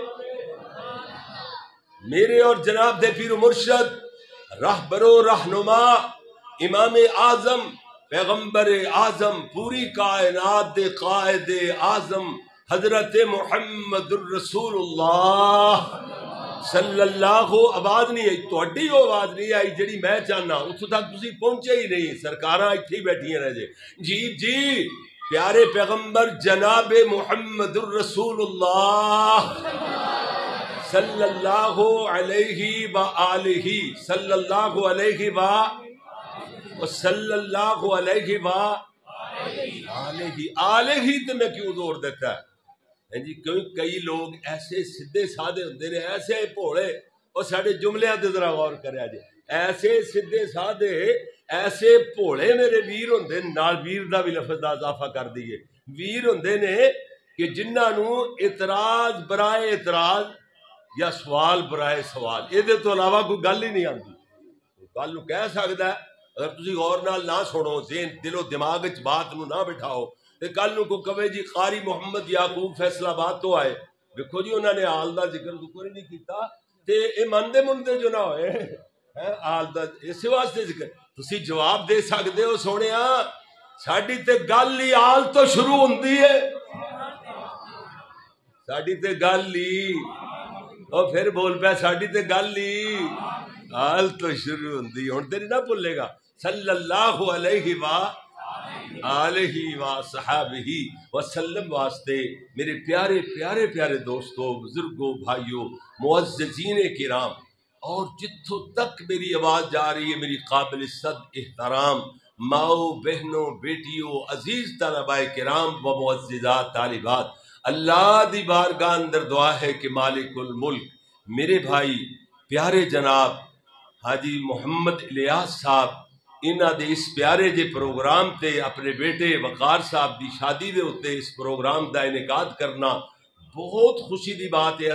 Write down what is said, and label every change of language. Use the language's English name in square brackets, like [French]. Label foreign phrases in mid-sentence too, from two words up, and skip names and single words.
[Punjabi] میرے اور جناب دے پیر و مرشد رہبر و رہنما امام اعظم پیغمبر اعظم پوری کائنات دے قائد اعظم حضرت محمد الرسول اللہ [Arabic] صلی اللہ. [Punjabi] آواز نہیں آئی تہاڈی آواز نہیں آئی جڑی میں چاہنا اتھوں تک تسی پہنچے ہی نہیں. سرکاراں ایتھے ہی بیٹھیاں رہ جی پیارے پیغمبر جناب محمد الرسول اللہ [Arabic] صلی اللہ علیہ وآلہ صلی اللہ علیہ صلی اللہ علیہ آلہ [Punjabi] تے میں کیوں زور دیتا ہے جی؟ کیونکہ کئی لوگ ایسے سیدھے سادے ہوندے نے، ایسے بھولے، اور ساڈے جملیاں تے ذرا غور کریا جی، ایسے سیدھے سادے ایسے بھولے میرے ویر ہوندے، نال ویر دا بھی لفظ دا اضافہ کر دیئے، ویر ہوندے نے کہ جنہاں نو اعتراض برائے اعتراض یا سوال برائے سوال یہ تو علاوہ کوئی گل ہی نہیں آتی. گل نو کہہ سکتا ہے، اگر تسی غور نال نہ سنو، ذہن دل و دماغ وچ بات نو نہ بٹھاؤ، تے کل نو کو کہے جی قاری محمد یعقوب فیصل آباد تو آئے، دیکھو جی انہوں نے آل دا ذکر ہی نہیں کیتا، تے اے مندے مندے جو نہ ہوئے آل دا اس واسطے ذکر. تسی جواب دے سکدے ہو سونیا، ساڈی تے گل ہی آل تو شروع ہوندی ہے، ساڈی تے گل ہی اور پھر بول پیا ساڈی تے گل ہی آل تو شروع ہوندی. ہن تے نہ بھولے گا [Arabic] صلی اللہ علیہ آلہ وصحبہ وسلم [Punjabi] واسطے. [Urdu] میرے پیارے پیارے پیارے دوستو، بزرگوں، بھائیوں، معززین کرام، اور جتھوں تک میری آواز جا رہی ہے میری قابل صد احترام ماؤ، بہنوں، بیٹیوں، عزیز طلباء کرام و معززات طالبات، [Punjabi] اللہ دی بارگاہ اندر دعا ہے کہ مالک الملک میرے بھائی پیارے جناب حاجی محمد الیاس صاحب انہاں دے اس پیارے جے پروگرام تے اپنے بیٹے وقار صاحب دی شادی دے اتے اس پروگرام دا انعقاد کرنا بہت خوشی دی بات ہے.